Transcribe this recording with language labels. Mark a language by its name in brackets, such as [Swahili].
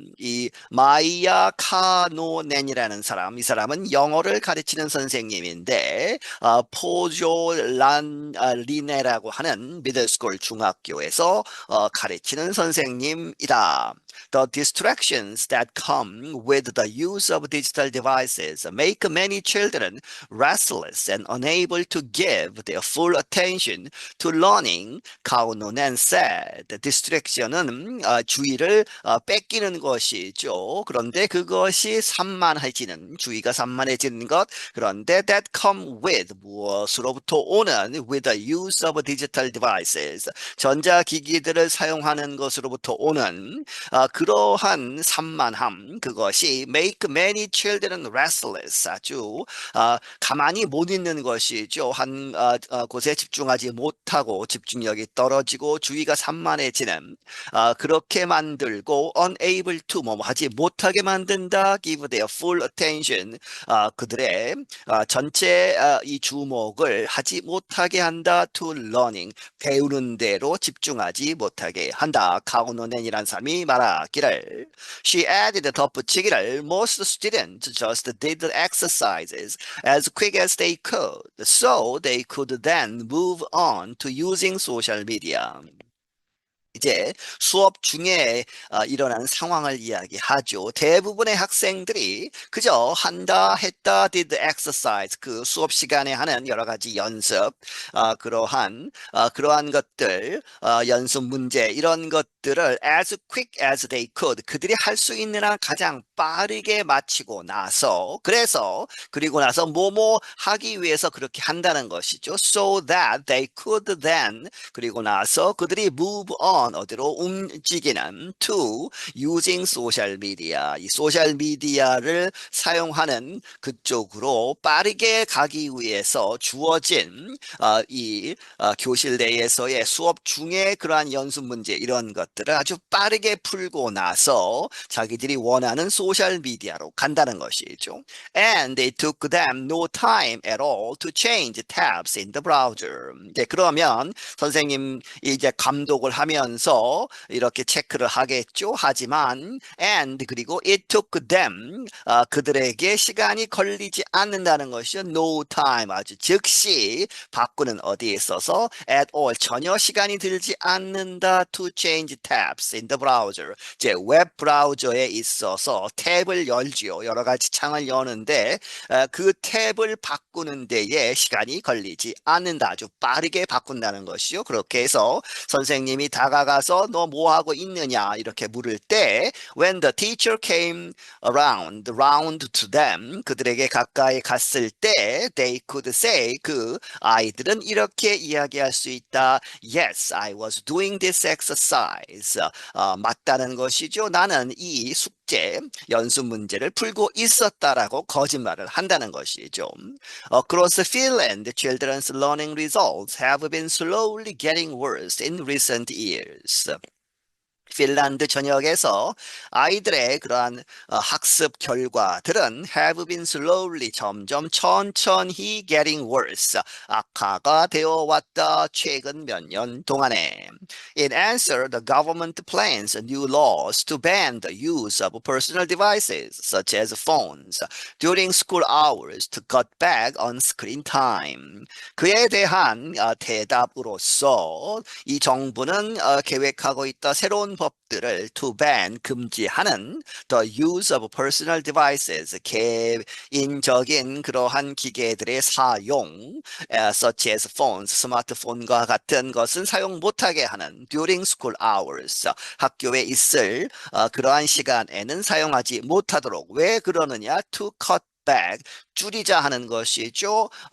[Korean] 이 마이야 카노넨이라는 사람, 이 사람은 영어를 가르치는 선생님인데 포졸란리네라고 하는 미들스쿨 중학교에서 가르치는 선생님이다. [English] The distractions that come with the use of digital devices make many children restless and unable to give their full attention to learning, 카우노넨 said. [Korean] distraction은 주의를 뺏기는 것이죠. 그런데 그것이 산만해지는, 주의가 산만해지는 것. 그런데 [English] that come with, [Korean] 무엇으로부터 오는 [English] with the use of digital devices, [Korean] 전자기기들을 사용하는 것으로부터 오는 그러한 산만함, 그것이 [English] make many children restless, [Korean] 아주 가만히 못 있는 것이죠. 한 곳에 집중하지 못하고 집중력이 떨어지고 주의가 산만해지는 그렇게 만들고 [English] unable to [Korean] 뭐 하지 못하게 만든다. [English] give their full attention [Korean] 그들의 전체 이 주목을 하지 못하게 한다. [English] to learning [Korean] 배우는 대로 집중하지 못하게 한다. 카오노넨이란 사람이 말하기를 [English] she added [Korean] 덧붙이기를 [English] most students just did the exercises as quick as they could so they could then move on to using social media. [Korean] 이제 수업 중에 일어난 상황을 이야기하죠. 대부분의 학생들이 그저 한다, 했다, [English] did exercise, [Korean] 그 수업 시간에 하는 여러 가지 연습, 그러한 것들, 연습 문제, 이런 것들을 [English] as quick as they could, [Korean] 그들이 할 수 있는 한 가장 빠르게 마치고 나서, 그리고 나서 뭐뭐 하기 위해서 그렇게 한다는 것이죠. [English] So that they could then, [Korean] 그리고 나서 그들이 [English] move on, [Korean] 어디로 움직이는 [English] to using social media, [Korean] 이 소셜 미디어를 사용하는 그쪽으로 빠르게 가기 위해서 주어진 이 교실 내에서의 수업 중에 그러한 연습 문제 이런 것들을 아주 빠르게 풀고 나서 자기들이 원하는 소셜 미디어로 간다는 것이죠. [English] And it took them no time at all to change tabs in the browser. [Korean] 이제 그러면 선생님 이제 감독을 하면서 이렇게 체크를 하겠죠. 하지만 [English] and [Korean] 그리고 [English] it took them [Korean] 그들에게 시간이 걸리지 않는다는 것이죠. [English] no time [Korean] 아주 즉시 바꾸는 어디에 있어서 [English] at all [Korean] 전혀 시간이 들지 않는다. [English] to change tabs in the browser. [Korean] 이제 웹 브라우저에 있어서 탭을 열지요. 여러 가지 창을 여는데 그 탭을 바꾸는 데에 시간이 걸리지 않는다. 아주 빠르게 바꾼다는 것이죠. 그렇게 해서 선생님이 다가가서 너 뭐 하고 있느냐 이렇게 물을 때 [English] when the teacher came round to them [Korean] 그들에게 가까이 갔을 때 [English] they could say [Korean] 그 아이들은 이렇게 이야기할 수 있다. [English] Yes, I was doing this exercise. [Korean] 맞다는 것이죠. 나는 이 숙제 연습 문제를 풀고 있었다라고 거짓말을 한다는 것이죠. [English] Across Finland, children's learning results have been slowly getting worse in recent years. [Korean] 핀란드 전역에서 아이들의 그러한 학습 결과들은 [English] have been slowly [Korean] 점점 천천히 [English] getting worse [Korean] 악화가 되어 왔다 최근 몇 년 동안에. [English] In answer, the government plans new laws to ban the use of personal devices such as phones during school hours to cut back on screen time. [Korean] 그에 대한 대답으로서 이 정부는 계획하고 있다 새로운 법들을 [English] to ban [Korean] 금지하는 [English] the use of personal devices [Korean] 개인적인 그러한 기계들의 사용 [English] such as phones [Korean] 스마트폰과 같은 것은 사용 못하게 하는 [English] during school hours [Korean] 학교에 있을 그러한 시간에는 사용하지 못하도록 왜 그러느냐 [English] to cut back [Korean] 줄이자 하는 것이죠.